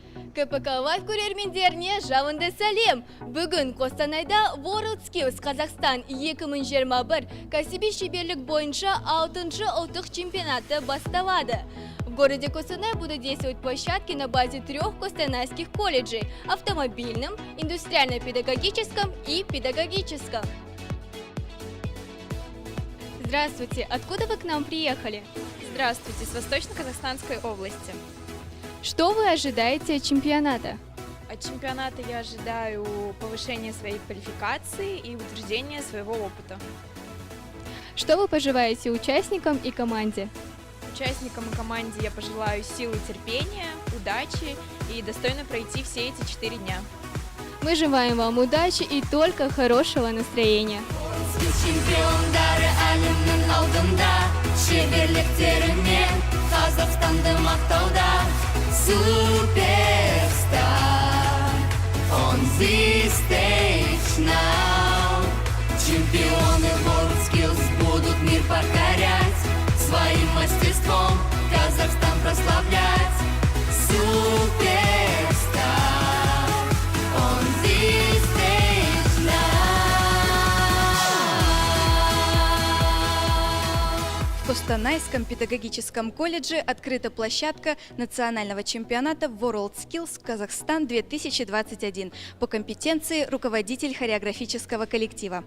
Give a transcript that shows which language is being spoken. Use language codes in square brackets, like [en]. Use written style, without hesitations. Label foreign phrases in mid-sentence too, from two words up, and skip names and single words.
[kk] КПК Live көрермендеріне жауынды сәлем. Бүгін Қостанайда WorldSkills Қазақстан 2021 кәсіби шеберлік бойынша 6-шы ұлттық чемпионаты басталады. [ru] В городе Костанай будут действовать площадки на базе 3 костанайских колледжей – автомобильном, индустриально-педагогическом и педагогическом. Здравствуйте, откуда вы к нам приехали? Здравствуйте, с Восточно-Казахстанской области. Что вы ожидаете от чемпионата? От чемпионата я ожидаю повышения своей квалификации и утверждения своего опыта. Что вы пожелаете участникам и команде? Участникам и команде я пожелаю силы, терпения, удачи и достойно пройти все эти 4 дня. Мы желаем вам удачи и только хорошего настроения. [kk] Чемпиондары әлемнің алдында, шеберліктерімен Қазақстанды мақтауда. [en] Суперстар, on this stage now. [ru] Чемпионы WorldSkills будут мир покорять, своим мастерством Казахстан прославлять. [en] Суперстар, on this stage [ru] В Костанайском педагогическом колледже открыта площадка национального чемпионата WorldSkills Казахстан 2021 по компетенции руководитель хореографического коллектива.